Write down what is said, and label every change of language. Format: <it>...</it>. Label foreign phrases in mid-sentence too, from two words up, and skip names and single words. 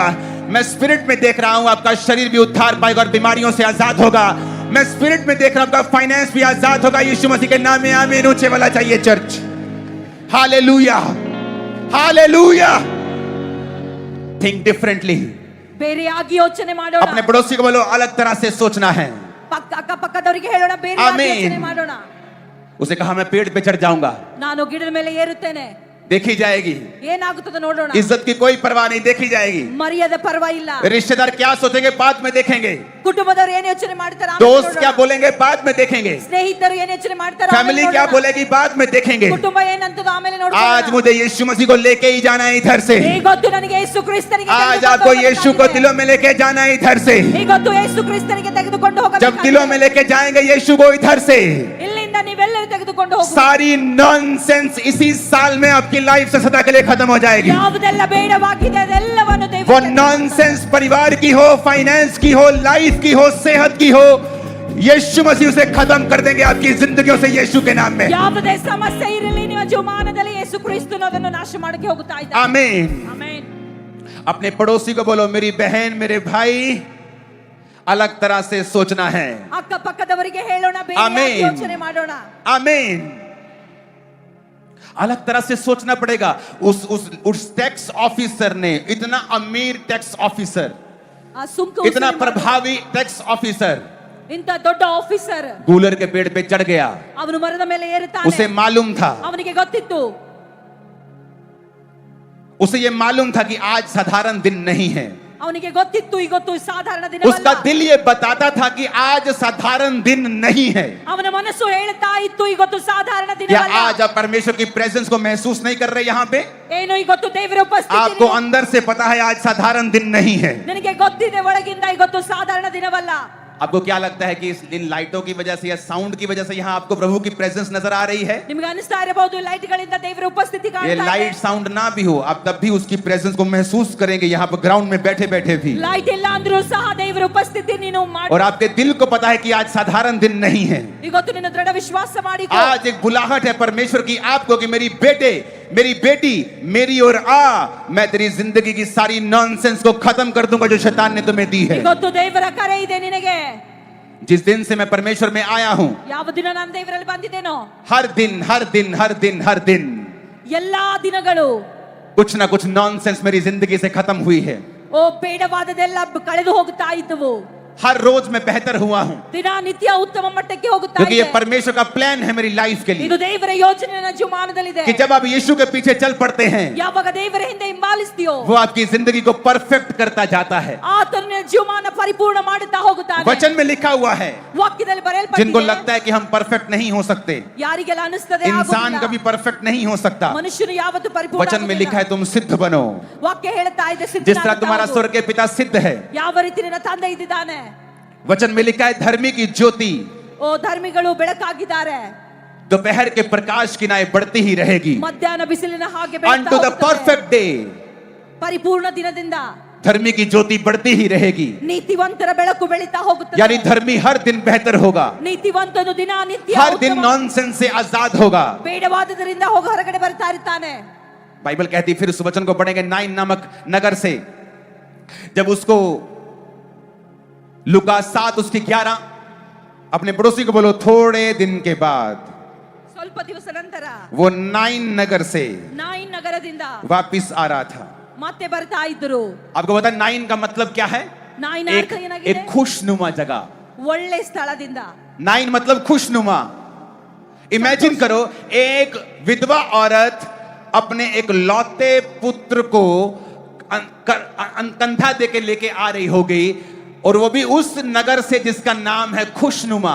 <hi>मैं स्पिरिट में देख रहा हूं आपका शरीर भी उद्धार पाएगा और बीमारियों से आजाद होगा। मैं स्पिरिट में देख रहा हूं आपका फाइनेंस भी आजाद होगा। यीशु मसीह के नाम में आमीन। ऊंचे वाला चाहिए चर्च। हालेलुया, हालेलुया।</hi> <en>think differently.</en> <kn>ಬೇರೆಯಾಗಿ ಯೋಚನೆ ಮಾಡೋಣ।</kn> <hi>अपने पड़ोसी को बोलो अलग तरह से सोचना है।</hi> <kn>ಅಕ್ಕಪಕ್ಕದವರಿಗೆ ಹೇಳೋಣ ಬೇರೆಯಾಗಿ ಯೋಚನೆ ಮಾಡೋಣ।</kn> <hi>उसे कहा मैं पेड़ पे चढ़ जाऊंगा,</hi> <kn>ನಾನು ಗಿಡದ ಮೇಲೆ ಏರುತ್ತೇನೆ,</kn> <hi>देखी जाएगी।</hi> <kn>ಏನಾಗುತ್ತದೆ ನೋಡೋಣ।</kn> <hi>इज्जत की कोई परवाह नहीं, देखी जाएगी।</hi> <kn>ಮರ್ಯಾದೆ ಪರವಾ ಇಲ್ಲ।</kn> <hi>रिश्तेदार क्या सोचेंगे बाद में देखेंगे।</hi> <kn>ಕುಟುಂಬದವರು ಏನು ಯೋಚನೆ ಮಾಡ್ತಾರೆ</kn> <hi>दोस्त क्या बोलेंगे बाद में देखेंगे।</hi> <kn>ಸ್ನೇಹಿತರು ಏನು ಯೋಚನೆ ಮಾಡ್ತಾರೆ</kn> <hi>फैमिली क्या बोलेगी बाद में देखेंगे।</hi> <kn>ಕುಟುಂಬ ಏನಂತದ ಆಮೇಲೆ ನೋಡೋಣ।</kn> <hi>आज मुझे यीशु मसीह को लेके ही जाना है इधर से।</hi> <kn>ಇವತ್ತು ನನಗೆ ಯೇಸು ಕ್ರಿಸ್ತನಿಗೆ</kn> <hi>आज आपको यीशु को दिलों में लेके जाना है इधर से।</hi> <kn>ಇವತ್ತು ಯೇಸು ಕ್ರಿಸ್ತನಿಗೆ ತೆಗೆದುಕೊಂಡು ಹೋಗಬೇಕು।</kn> <hi>जब दिलों में लेके जाएंगे यीशु को इधर से,</hi> <kn>ಇಲ್ಲಿಂದ ನೀವೆಲ್ಲರೂ ತೆಗೆದುಕೊಂಡು ಹೋಗು।</kn> <hi>सारी नॉनसेंस इसी साल में आपकी लाइफ से सदा के लिए खत्म हो जाएगी।</hi> <kn>ಯಾವುದೆಲ್ಲ ಬೇಡವಾಗಿದೆ ಅದೆಲ್ಲವನ್ನು ದೇವರು</kn> <hi>वो नॉनसेंस परिवार की हो, फाइनेंस की हो, लाइफ की हो, सेहत की हो, यीशु मसीह उसे खत्म कर देंगे आपकी जिंदगियों से यीशु के नाम में।</hi> <kn>ಯಾವುದೇ ಸಮಸ್ಯೆ ಇರಲಿ ನಿಮ್ಮ ಜೀವಮಾನದಲ್ಲಿ ಯೇಸು ಕ್ರಿಸ್ತನು ಅದನ್ನು ನಾಶ ಮಾಡಕ್ಕೆ ಹೋಗುತ್ತಾ ಇದ್ದಾನೆ।</kn> <hi>आमीन,</hi> <kn>ಆಮೆನ್।</kn> <hi>अपने पड़ोसी को बोलो मेरी बहन मेरे भाई अलग तरह से सोचना है।</hi> <kn>ಅಕ್ಕಪಕ್ಕದವರಿಗೆ ಹೇಳೋಣ ಬೇರೆಯಾಗಿ ಯೋಚನೆ ಮಾಡೋಣ।</kn> <hi>आमीन। अलग तरह से सोचना पड़ेगा। उस</hi> <en>tax officer</en> <hi>ने, इतना अमीर</hi> <en>tax officer,</en> <kn>ಆ ಸುಂಕ</kn> <hi>इतना प्रभावी</hi> <en>tax officer</en> <kn>ಇಂತ ದೊಡ್ಡ ಆಫೀಸರ್</kn> <hi>गूलर के पेड़ पे चढ़ गया।</hi> <kn>ಅವನು ಮರದ ಮೇಲೆ ಏರುತ್ತಾನೆ।</kn> <hi>उसे मालूम था,</hi> <kn>ಅವನಿಗೆ ಗೊತ್ತಿತ್ತು,</kn> <hi>उसे ये मालूम था कि आज साधारण दिन नहीं है।</hi> <kn>ಅವನಿಗೆ ಗೊತ್ತಿತ್ತು ಇವತ್ತು ಸಾಧಾರಣ ದಿನವಲ್ಲ।</kn> <hi>उसका दिल ये बताता था कि आज साधारण दिन नहीं है।</hi> <kn>ಅವನ ಮನಸ್ಸು ಹೇಳ್ತಾ ಇತ್ತು ಇವತ್ತು ಸಾಧಾರಣ</kn> <hi>क्या</hi> <kn>ದಿನವಲ್ಲ।</kn> <hi>आज आप परमेश्वर की प्रेजेंस को महसूस नहीं कर रहे यहाँ पे?</hi> <kn>ಏನು ಇವತ್ತು ದೇವರ ಉಪಸ್ಥಿತಿ</kn> <hi>आपको अंदर से पता है आज साधारण दिन नहीं है।</hi> <kn>ನಿನಗೆ ಗೊತ್ತಿದೆ ಒಳಗಿಂದ ಇವತ್ತು ಸಾಧಾರಣ ದಿನವಲ್ಲ।</kn> <hi>आपको क्या लगता है कि इन लाइटों की वजह से या साउंड की वजह से यहाँ आपको प्रभु की प्रेजेंस नजर आ रही है?</hi> <kn>ನಿಮಗೆ ಅನಿಸ್ತಾ ಇರಬಹುದು ಲೈಟ್ ಗಳಿಂದ ದೇವರ ಉಪಸ್ಥಿತಿ</kn> <hi>ये</hi> <kn>ಕಾಣ್ತಾ ಇದೆ।</kn> <en>light sound</en> <hi>ना भी हो आप तब भी उसकी प्रेजेंस को महसूस करेंगे यहाँ पर ग्राउंड में बैठे बैठे भी।</hi> <kn>ಲೈಟ್ ಇಲ್ಲ ಅಂದ್ರೂ ಸಹ ದೇವರ ಉಪಸ್ಥಿತಿ ನೀನು ಮಾಡಿ।</kn> <hi>और आपके दिल को पता है कि आज साधारण दिन नहीं है।</hi> <kn>ಇವತ್ತು ನಿನ್ನ ದೃಢ ವಿಶ್ವಾಸ ಮಾಡಿಕೋ।</kn> <hi>आज एक बुलाहट है परमेश्वर की आपको कि मेरी बेटे मेरी बेटी मेरी ओर आ, मैं तेरी जिंदगी की सारी नॉनसेंस को खत्म कर दूंगा जो शैतान ने तुम्हें दी है।</hi> <kn>ಇವತ್ತು ದೇವರ ಕರೆ ಇದೆ ನಿನಗೆ.</kn> <hi>जिस दिन से मैं परमेश्वर में आया हूं,</hi> <kn>ಯಾವ ದಿನ ನಾನು ದೇವರಲ್ಲಿ ಬಂದಿದ್ದೇನೋ,</kn> <hi>हर दिन हर दिन हर दिन हर दिन</hi> <kn>ಎಲ್ಲಾ ದಿನಗಳು</kn> <hi>कुछ ना कुछ नॉनसेंस मेरी जिंदगी से खत्म हुई है।</hi> <kn>ಓ ಬೇಡವಾದದೆಲ್ಲ ಕಳೆದು ಹೋಗ್ತಾ ಇದ್ದವು.</kn> <hi>हर रोज मैं बेहतर हुआ हूं,</hi> <kn>ದಿನನಿತ್ಯ ಉತ್ತಮ ಮಟ್ಟಕ್ಕೆ ಹೋಗುತ್ತಾ</kn> <hi>क्योंकि ये</hi> <kn>ಇದೆ.</kn> <hi>परमेश्वर का प्लान है मेरी लाइफ के</hi> <kn>ಇದು</kn> <hi>लिए</hi> <kn>ದೇವರ ಯೋಜನೆ ನನ್ನ ಜೀವಮಾನದಲ್ಲಿದೆ.</kn> <hi>कि जब आप यीशु के पीछे चल पड़ते हैं,</hi> <kn>ಯಾವಾಗ ದೇವರ ಹಿಂದೆ ಹಿಂಬಾಲಿಸ್ತೀಯೋ,</kn> <hi>वो आपकी जिंदगी को परफेक्ट करता जाता है।</hi> <kn>ಆತನು ನಿನ್ನ ಜೀವಮಾನ ಪರಿಪೂರ್ಣ ಮಾಡುತ್ತಾ ಹೋಗುತ್ತಾನೆ.</kn> <hi>वचन में लिखा हुआ है,</hi> <kn>ವಾಕ್ಯದಲ್ಲಿ</kn> <hi>जिनको</hi> <kn>ಬರೆಯಲ್ಪಟ್ಟಿದೆ.</kn> <hi>लगता है कि हम परफेक्ट नहीं हो सकते,</hi> <kn>ಯಾರಿಗೆಲ್ಲ ಅನಿಸ್ತದೆ</kn> <hi>इंसान</hi> <kn>ಆಗುವುದಿಲ್ಲ.</kn> <hi>कभी परफेक्ट नहीं हो सकता,</hi> <kn>ಮನುಷ್ಯನು ಯಾವತ್ತೂ ಪರಿಪೂರ್ಣ</kn> <hi>वचन में लिखा</hi> <kn>ಆಗುವುದಿಲ್ಲ.</kn> <hi>है तुम सिद्ध बनो,</hi> <kn>ವಾಕ್ಯ ಹೇಳ್ತಾ ಇದೆ</kn> <hi>जिस तरह तुम्हारा</hi> <kn>ಸಿದ್ಧನಾಗುವುದು.</kn> <hi>स्वर्ग के पिता सिद्ध है।</hi> <kn>ಯಾವ ರೀತಿ ನಿನ್ನ ತಂದೆ ಇದ್ದಾನೆ.</kn> <hi>वचन में लिखा है धर्मी की ज्योति</hi> <kn>ಓ ಧರ್ಮಿಗಳು ಬೆಳಕಾಗಿದ್ದಾರೆ,</kn> <hi>दोपहर के प्रकाश की नाई बढ़ती ही रहेगी</hi> <kn>ಮಧ್ಯಾಹ್ನ ಬಿಸಿಲಿನ ಹಾಗೆ</kn> <en>unto the</en> <kn>ಬೆಳಗ್ತಾ</kn> <en>perfect day।</en> <kn>ಪರಿಪೂರ್ಣ ದಿನದಿಂದ</kn> <hi>धर्मी की ज्योति बढ़ती ही रहेगी,</hi> <kn>ನೀತಿವಂತರ ಬೆಳಕು ಬೆಳೀತಾ ಹೋಗುತ್ತದೆ.</kn> <hi>यानी धर्मी हर दिन बेहतर होगा,</hi> <kn>ನೀತಿವಂತನು ದಿನನಿತ್ಯ</kn> <hi>हर दिन</hi> <kn>ಉತ್ತಮ</kn> <hi>नॉनसेंस से आजाद होगा।</hi> <kn>ಬೇಡವಾದದರಿಂದ ಹೊರಗಡೆ ಬರ್ತಾ ಇರ್ತಾನೆ.</kn> <hi>बाइबल कहती फिर उस वचन को पढ़ेंगे नाइन नामक नगर से, जब उसको लुका 7 उसकी 11, अपने पड़ोसी को बोलो थोड़े दिन के बाद</hi> <kn>ಸ್ವಲ್ಪ ದಿವಸ ನಂತರ</kn> <hi>वो नाइन नगर से</hi> <kn>ನಾಯಿನ್ ನಗರದಿಂದ</kn> <hi>वापिस आ रहा था।</hi> <kn>ಮತ್ತೆ ಬರ್ತಾ ಇದ್ರು.</kn> <hi>आपको पता है नाइन का मतलब क्या है?</hi> <kn>ನಾಯಿನ</kn> <hi>एक,</hi> <kn>ಅರ್ಥ ಏನಾಗಿದೆ?</kn> <hi>एक खुशनुमा जगह।</hi> <kn>ಒಳ್ಳೆ ಸ್ಥಳದಿಂದ.</kn> <hi>नाइन मतलब खुशनुमा। इमेजिन करो एक विधवा औरत अपने एक लौते पुत्र को कंधा देके लेके आ रही होगी, और वो भी उस नगर से जिसका नाम है खुशनुमा।</hi>